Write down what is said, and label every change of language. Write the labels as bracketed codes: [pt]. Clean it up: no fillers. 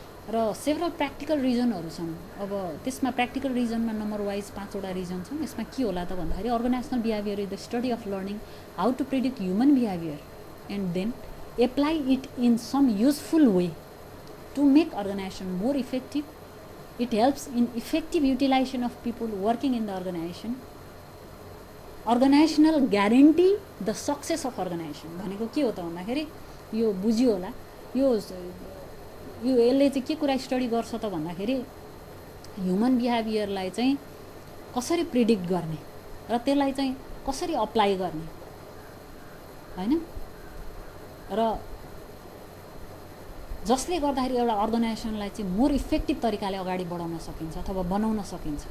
[ne] र several practical रिजनहरू छन्। अब त्यसमा प्र्याक्टिकल रिजनमा नम्बर वाइज 5 वटा रिजन छन्। यसमा के होला त भन्दाखेरि [en] Organizational behaviour is the study of learning how to predict human behaviour and then apply it in some useful way to make organization more effective. It helps in effective utilization of people working in the organization. Organizational guarantee the success of organization [ne] भनेको के हो त भन्दाखेरि यो बुझियो होला। यो यसले चाहिँ के कुरा स्टडी गर्छ त भन्दाखेरि ह्युमन बिहेभियरलाई चाहिँ कसरी प्रिडिक्ट गर्ने र त्यसलाई चाहिँ कसरी अप्लाई गर्ने हैन, र जसले गर्दाखेरि एउटा अर्गनाइजेसनलाई चाहिँ मोर इफेक्टिभ तरिकाले अगाडि बढाउन सकिन्छ अथवा बनाउन सकिन्छ।